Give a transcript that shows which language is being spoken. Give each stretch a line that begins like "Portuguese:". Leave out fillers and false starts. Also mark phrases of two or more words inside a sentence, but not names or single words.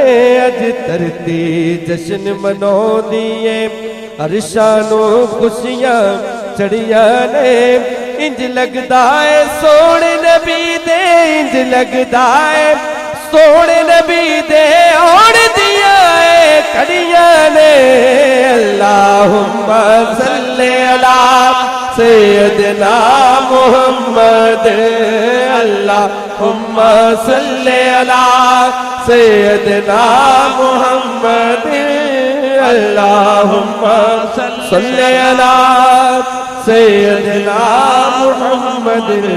Punjabi: ਅੱਜ ਧਰਤੀ ਜਸ਼ਨ ਮਨਾਉਂਦੀ ਹੈ, ਅਰਸ਼ਾਂ ਨੂੰ ਖ਼ੁਸ਼ੀਆਂ ਚੜ੍ਹੀਆਂ ਨੇ। ਇੰਜ ਲਗਦਾ ਹੈ ਸੋਹਣੇ ਨਬੀ ਦੇ, ਇੰਜ ਲਗਦਾ ਹੈ ਸੋਹਣੇ ਨਬੀ ਦੇ ਔਰ ਦਿੱਤਾ ਹੈ ਕੜੀਆਂ ਨੇ।
Arabic: اللهم صل على سيدنا محمد، اللهم صل على سيدنا محمد، اللهم صل على سيدنا محمد.